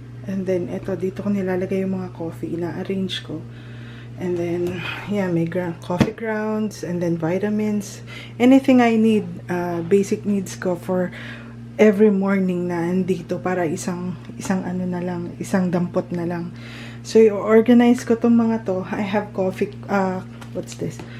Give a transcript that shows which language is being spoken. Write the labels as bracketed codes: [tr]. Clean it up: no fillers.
[en] And then, [tl] ito, dito ko nilalagay yung mga coffee. Ina-arrange ko. [en] And then, yeah, may coffee grounds. And then, vitamins. Anything I need, basic needs [tl] ko [en] for every morning [tl] na andito para isang ano na lang, isang dampot na lang. So, i-organize ko tong mga to. [en] I have coffee, what's this?